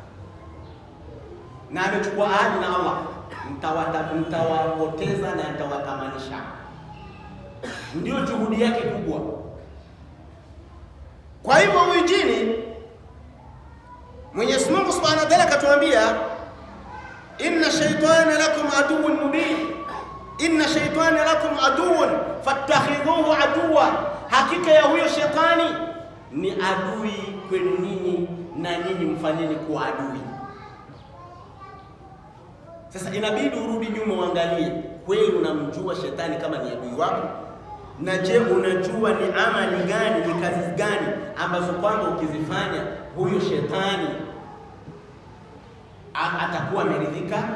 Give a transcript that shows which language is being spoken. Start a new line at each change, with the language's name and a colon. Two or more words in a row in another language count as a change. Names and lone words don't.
Swahili: Na amechukua ahadi na Allah, mtawapoteza na nitawatamanisha. Ndio juhudi yake kubwa. Kwa hivyo huyu jini, Mwenyezi Mungu
Arabic: سبحانه وتعالى
Swahili: akatuambia,
Arabic: إن الشيطان لكم عدو مبين، إن الشيطان لكم عدو فاتخذوه عدوا,
Swahili: hakika ya huyo shetani ni adui kwenu ninyi na nyinyi mfanyeni kuwa adui. Sasa inabidi urudi nyuma uangalie, kweli unamjua shetani kama ni adui wako? Na je, unajua ni amali gani, ni kazi gani ambazo kwamba ukizifanya huyo shetani atakuwa ameridhika?